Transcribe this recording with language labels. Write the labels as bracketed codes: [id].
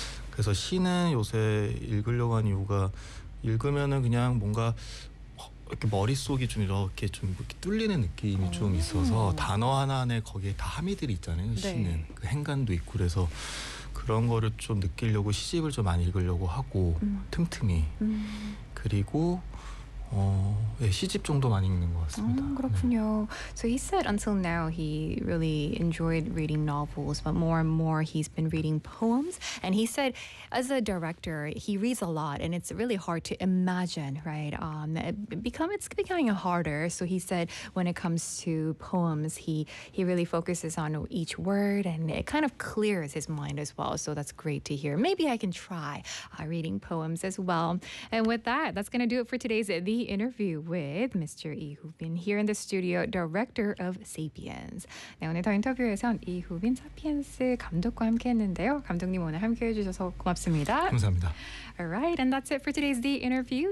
[ko] 그래서 시는 요새 읽으려고 한 이유가 읽으면은 그냥 뭔가 이렇게 머릿속이 좀 이렇게 좀 이렇게 뚫리는 느낌이 좀 있어서 단어 하나 안에 거기에 다 함의들이 있잖아요. 시는 네. 그 행간도 있고 그래서 그런 거를 좀 느끼려고 시집을 좀 많이 읽으려고 하고 틈틈이 그리고 시집 정도 많이 읽는 것 같습니다. 그렇군요. 네. [en] So he said until now he really enjoyed reading novels, but more and more he's been reading poems. And he said as a director, he reads a lot and it's really hard to imagine, right? It's becoming harder. So he said when it comes to poems, he really focuses on each word and it kind of clears his mind as well. So that's great to hear. Maybe I can try reading poems as well. And with that, that's going to do it for today's The interview with Mr. Lee Hoo-bin here in the studio, director of Sapiens. [ko] 네, 오늘 더 인터뷰에선 이 후빈 사피엔스 감독과 함께했는데요. 감독님 오늘 함께해 주셔서 고맙습니다. 감사합니다. [en] All right, and that's it for today's The Interview.